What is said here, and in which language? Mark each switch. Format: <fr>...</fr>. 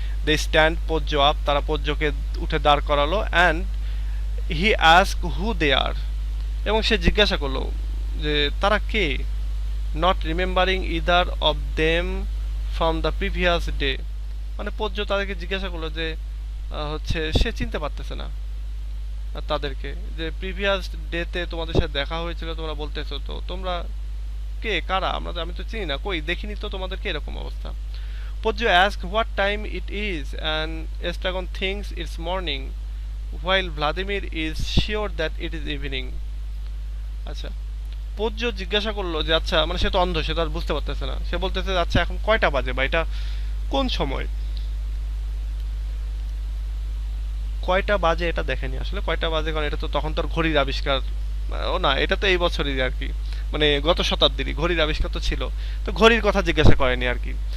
<en>they stand Pozzo up,</en> <bn>তারা পোজ্জোকে উঠে দাঁড় করালো।</bn> <en>and he ask who they are,</en> <bn>এবং সে জিজ্ঞাসা করলো যে তারা কে,</bn> <en>not remembering either of them from the previous day,</en> <bn>মানে পোজ্জো তাদেরকে জিজ্ঞাসা করলো যে হচ্ছে সে চিনতে পারতেছে না তাদেরকে, যে প্রিভিয়াস ডেতে তোমাদের সাথে দেখা হয়েছিল, তোমরা বলতেছো তো তোমরা কে, কারা, আমি তো চিনি না, কই দেখিনি তো তোমাদেরকে, এরকম অবস্থা।</bn> <en>Pozzo ask what time it is and Estragon thinks it's morning while Vladimir is sure that it is evening.</en> <bn>আচ্ছা, পোজ্জো জিজ্ঞাসা করলো যে আচ্ছা, মানে সে তো অন্ধ, সে তো আর বুঝতে পারতেছে না, সে বলতেছে আচ্ছা এখন কয়টা বাজে বা এটা কোন সময়, কয়টা বাজে এটা দেখেনি আসলে, কয়টা বাজে, কারণ এটা তো তখন তোর ঘড়ির আবিষ্কার, ও না এটা তো এই বছরই আর কি, মানে গত শতাব্দীরই ঘড়ির আবিষ্কার তো ছিল, তো ঘড়ির কথা জিজ্ঞাসা করেনি আর কি।</bn>